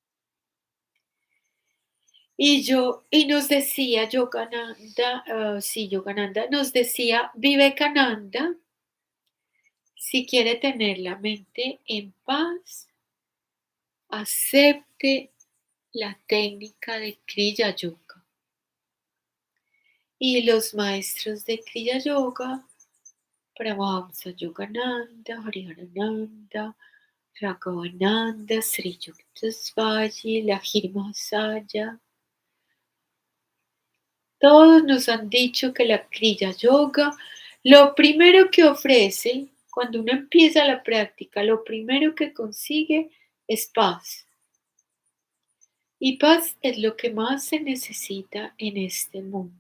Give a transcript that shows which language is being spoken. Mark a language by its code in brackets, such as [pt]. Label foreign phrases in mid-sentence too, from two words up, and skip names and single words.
[es] Y nos decía Yogananda, sí, Yogananda, nos decía Vivekananda, si quiere tener la mente en paz, acepte la técnica de Kriya Yoga. Y los maestros de Kriya Yoga, Paramahamsa Yogananda, Hariharananda, Raghavananda, Sri Yuktasvati, Lahiri Mahasaya, todos nos han dicho que la Kriya Yoga, lo primero que ofrece, cuando uno empieza la práctica, lo primero que consigue es paz. Y paz es lo que más se necesita en este mundo.